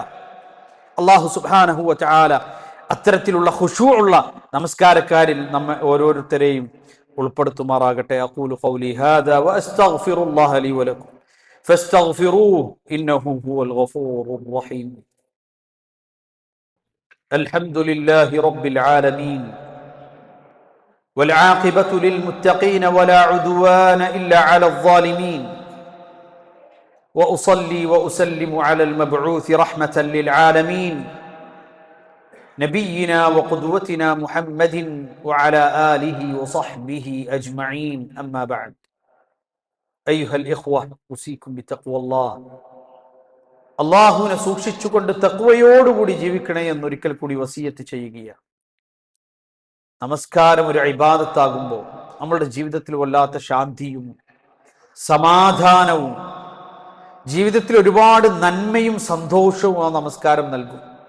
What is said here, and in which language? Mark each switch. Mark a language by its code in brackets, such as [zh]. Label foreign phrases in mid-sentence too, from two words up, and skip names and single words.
[ml] അല്ലാഹു [ar] سبحانه وتعالى [ml] അത്തരത്തിലുള്ള ഖുശൂഉള്ള നമസ്കാരക്കാരിൽ നമ്മെ ഓരോരുത്തരെയും ഉൾപ്പെടുത്തുമാറാകട്ടെ. [ar] أقول قولي هذا وأستغفر الله لي ولكم فاستغفروه إنه هو الغفور الرحيم. الحمد لله رب العالمين والعاقبة للمتقين ولا عدوان إلا على الظالمين وأصلي وأسلم على المبعوث رحمة للعالمين نبينا وقدوتنا محمد وعلى آله وصحبه أجمعين أما بعد أيها الإخوة أوصيكم بتقوى الله. [ml] അള്ളാഹുവിനെ സൂക്ഷിച്ചുകൊണ്ട് തഖ്വയോടുകൂടി ജീവിക്കണേ എന്നൊരിക്കൽ കൂടി വസിയത്ത് ചെയ്യുകയാണ്. നമസ്കാരം ഒരു ഇബാദത്താകുമ്പോൾ നമ്മളുടെ ജീവിതത്തിൽ വല്ലാത്ത ശാന്തിയും സമാധാനവും ജീവിതത്തിൽ ഒരുപാട് നന്മയും സന്തോഷവും ആ നമസ്കാരം നൽകും.